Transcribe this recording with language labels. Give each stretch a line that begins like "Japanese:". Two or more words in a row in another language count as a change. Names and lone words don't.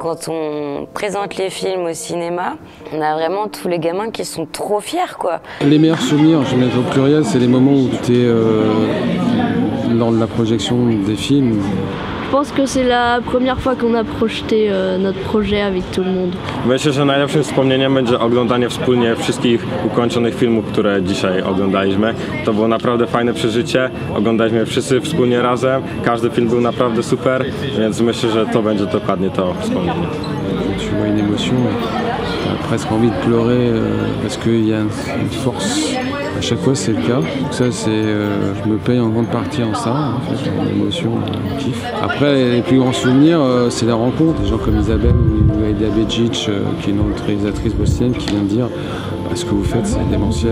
French: Quand on présente les films au cinéma, on a vraiment tous les gamins qui sont trop fiers, quoi. Les meilleurs souvenirs, je vais mettre au pluriel, c'est les moments où tu es lors de la projection des films. Je pense que c'est la première fois qu'on a projeté notre projet avec tout le monde.
Polish: Myślę, że najlepszym wspomnieniem będzie oglądanie wspólnie wszystkich ukończonych filmów, które dzisiaj oglądaliśmy. To było naprawdę fajne przeżycie. Oglądaliśmy wszyscy wspólnie razem. Każdy film był naprawdę super, więc myślę, że to będzie dokładnie to wspomnienie.
French: Tu vois une émotion, tu as presque envie de pleurer parce qu'il y a une force. À chaque fois c'est le cas. Donc ça je me paye en grande partie en ça, en fait, en émotion, en kiff. Après les plus grands souvenirs, c'est la rencontre. Des gens comme Isabelle ou Aida Bejic, qui est une autre réalisatrice bosnienne, qui vient de dire ce que vous faites c'est démentiel.